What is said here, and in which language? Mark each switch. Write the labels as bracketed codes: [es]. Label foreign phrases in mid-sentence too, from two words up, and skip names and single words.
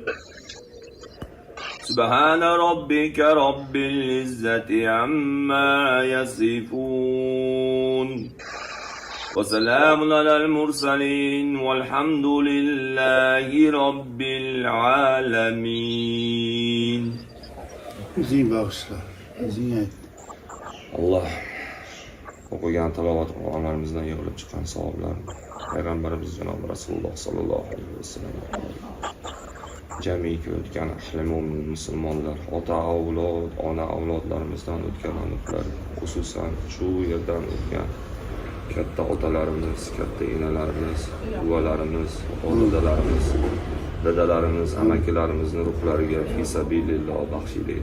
[ar] سبحان ربك رب العزة عما يصفون وسلام على المرسلين والحمد لله رب العالمين. [uz] O'zing bag'ishla, o'zing ayt. Alloh o'qigan tilovat Qur'onlarimizdan yig'ilib chiqqan savoblar Payg'ambarimiz janob Rasululloh [ar] صلى الله عليه وسلم [uz] jamiki o'tgan ahli mo'min musulmonlar, ota avlod, ona avlodlarimizdan o'tgan aniqlar, xususan shu yerdan o'tgan katta otalarimiz, katta enalarimiz, buvalarimiz, ododalarimiz, dadalarimiz, amakilarimizni ruhlariga [ar] في سبيل الله [uz] baxshiylik.